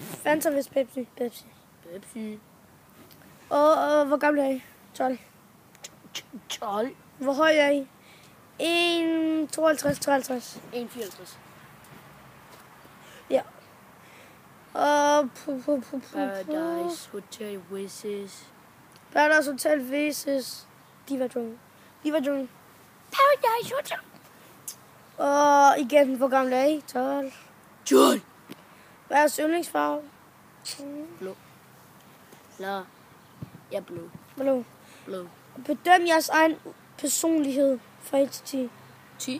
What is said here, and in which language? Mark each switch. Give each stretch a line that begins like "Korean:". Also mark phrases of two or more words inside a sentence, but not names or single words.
Danish: Fanta hvis Pepsi. Pepsi. Og hvor gammel er I? 12. 12. Hvor høj er I? 1,52-53. 1,54. Ja. Og Paradise Hotel Wishes. Paradise Hotel vs. Diva Drone. Paradise Hotel. Og igen, hvor gammel er I? 12. 12. Hvad er jeres yndlingsfarve? Blå. La. Ja, blå. Blå. Blå. Bedøm jeres egen personlighed fra 1 til 10. 10.